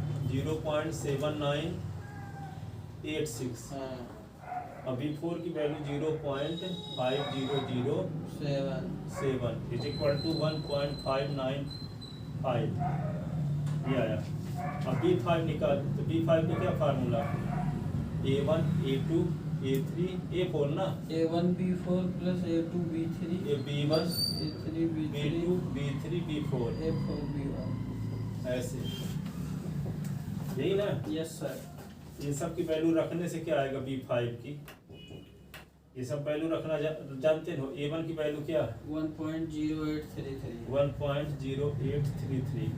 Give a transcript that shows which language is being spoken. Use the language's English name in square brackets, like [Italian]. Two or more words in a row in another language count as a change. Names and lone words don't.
[Hindi] 0.7986 हाँ और B4 की वैल्यू 0.5007 [English] is equal to [Hindi] 1.595 ये आया। अब B5 निकाल, तो B5 का क्या फार्मूला? A1 A2 A3 A4 ना? A1 B4 प्लस A2 B3 ये B1 A3 B2 B3 B3 B4 A4 B1। ऐसे, यही ना? [English] yes sir. [Hindi] ये सब की वैल्यू रखने से क्या आएगा? B5 की ये सब वैल्यू रखना जानते हो। A1 की वैल्यू क्या? 1.0833। 1.0833।